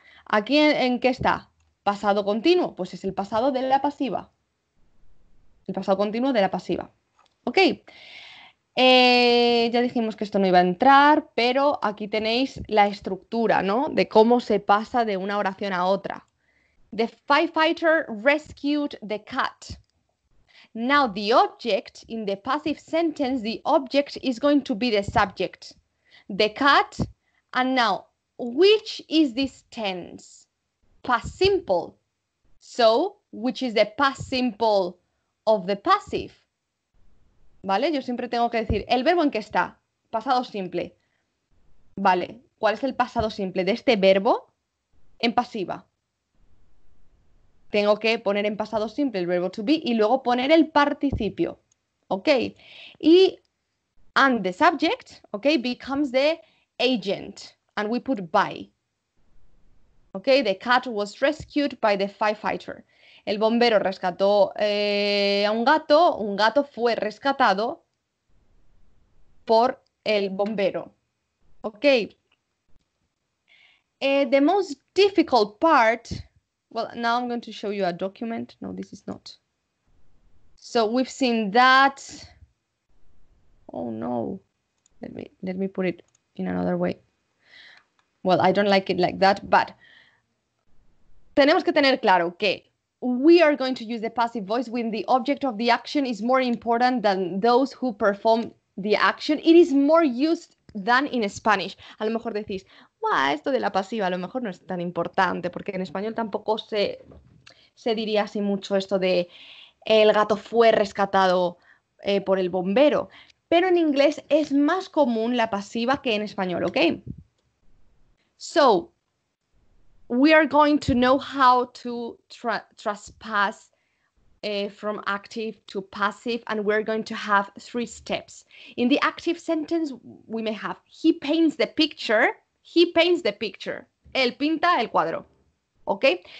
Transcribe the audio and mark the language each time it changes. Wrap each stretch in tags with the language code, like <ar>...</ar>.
<es>¿Aquí en qué está? Pasado continuo, pues es el pasado de la pasiva. El pasado continuo de la pasiva. ¿Ok? Ya dijimos que esto no iba a entrar, pero aquí tenéis la estructura, ¿no? De cómo se pasa de una oración a otra.</es> <en>The firefighter rescued the cat. Now the object, in the passive sentence, the object is going to be the subject, the cat, and now, which is this tense? Past simple. So, which is the past simple of the passive?</en> <es>¿Vale? Yo siempre tengo que decir, ¿el verbo en qué está? Pasado simple. Vale, ¿cuál es el pasado simple de este verbo? En pasiva. Tengo que poner en pasado simple el verbo to be y luego poner el participio.</es> <en>¿Ok? Y and the subject, ¿ok? Becomes the agent. And we put by. ¿Ok? The cat was rescued by the firefighter.</en> <es>El bombero rescató a un gato fue rescatado por el bombero.</es> <en>¿Ok? The most difficult part, well, now I'm going to show you a document. No, this is not. So we've seen that. Oh no, let me put it in another way. Well, I don't like it like that, but</en> <es>tenemos que tener claro que</es> <en>we are going to use the passive voice when the object of the action is more important than those who perform the action. It is more used than in Spanish.</en> <es>A lo mejor decís, esto de la pasiva a lo mejor no es tan importante, porque en español tampoco se diría así mucho esto de el gato fue rescatado por el bombero. Pero en inglés es más común la pasiva que en español, ¿ok?</es> <en>So, we are going to know how to trespass from active to passive, and we're going to have 3 steps. In the active sentence, we may have, he paints the picture. He paints the picture.</en> <es>Él pinta el cuadro.</es> <en>Okay?</en>